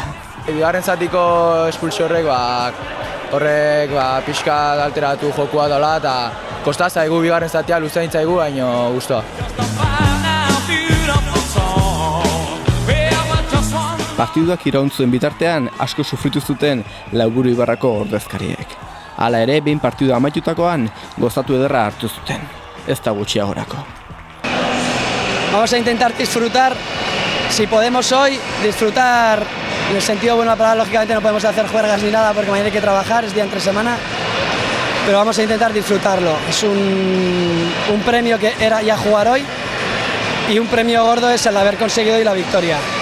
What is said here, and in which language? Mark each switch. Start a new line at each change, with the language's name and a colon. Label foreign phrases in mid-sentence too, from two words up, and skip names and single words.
Basque: Bigarren zatiko espulsio horrek pixka alteratu jokua dola eta kosta zaigu bigarren zatia luzein zaigu, baino guztua. Partiduak iraun zuen bitartean asko sufritu zuten Lauburu Ibarrako ordezkariek. Hala ere, behin partidua amaitutakoan gozatu ederra hartu zuten. Ez da gutxiagorako.
Spanish: Vamos a intentar disfrutar, si podemos hoy, disfrutar en el sentido bueno de la palabra. Lógicamente no podemos hacer juergas ni nada porque mañana hay que trabajar, es día entre semana, pero vamos a intentar disfrutarlo. Es un premio que era ya jugar hoy y un premio gordo es el haber conseguido hoy la victoria.